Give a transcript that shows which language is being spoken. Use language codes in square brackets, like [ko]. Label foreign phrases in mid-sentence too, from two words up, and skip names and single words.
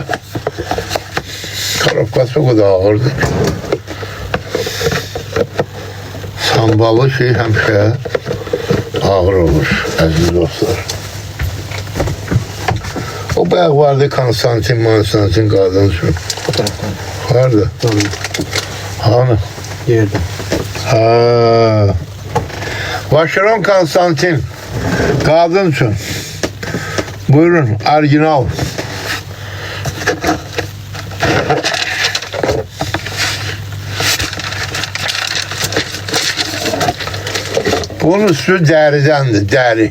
[tr] Karobkası o kadar ağırdır. [az] Sambalı şey həmişə ağır olur əziz dostlar. O bayaq vardı Konstantin qadın üçün. [tr] O taraftan. Vardı. Doğru. Hani? Yerde. [az] Ha. Vacheron Konstantin qadın üçün. Buyurun, orijinal. Bunun üstü dəridəndir, dəri.